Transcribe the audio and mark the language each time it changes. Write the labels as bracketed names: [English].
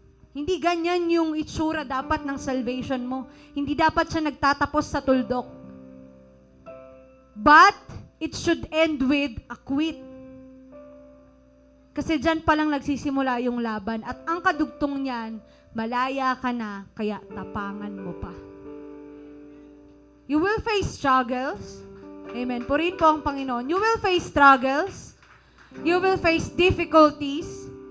[Filipino] Hindi ganyan yung itsura dapat ng salvation mo. Hindi dapat siya nagtatapos sa tuldok. [English] But, it should end with a quit. [Filipino] Kasi dyan palang nagsisimula yung laban. At ang kadugtong niyan, malaya ka na, kaya tapangan mo pa. [English] You will face struggles. [Filipino] Amen. Purihin po ang Panginoon. [English] You will face struggles. You will face difficulties.